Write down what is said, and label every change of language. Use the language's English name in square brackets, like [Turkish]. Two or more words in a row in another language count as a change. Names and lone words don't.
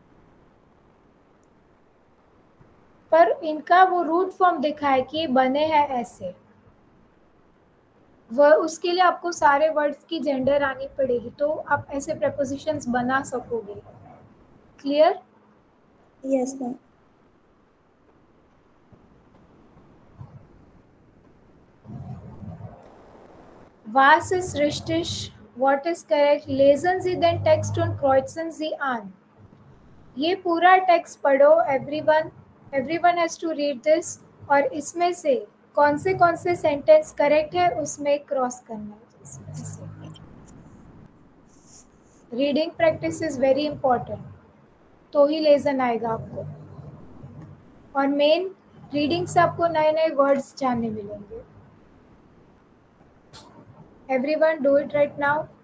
[Hindi] पर इनका वो रूट फॉर्म दिखा है कि ये बने हैं ऐसे। वह उसके लिए आपको सारे वर्ड्स की जेंडर आनी पड़ेगी, तो आप ऐसे प्रेपोजिशंस बना सकोगे। [English] क्लियर? yes ma'am. [German] Was ist richtig? [English] What is correct? [German] Lesen Sie den Text und kreuzen Sie an. [Hindi] ये पूरा टेक्स्ट पढ़ो [English] everyone has to read this, [Hindi] और इसमें से कौन से सेंटेंस करेक्ट है उसमें क्रॉस करना है। [English] reading practice is very important, [Hindi] तो ही लेसन आएगा आपको, और [English] main reading [Hindi] से आपको नए नए वर्ड्स जानने मिलेंगे। [English] everyone do it right now.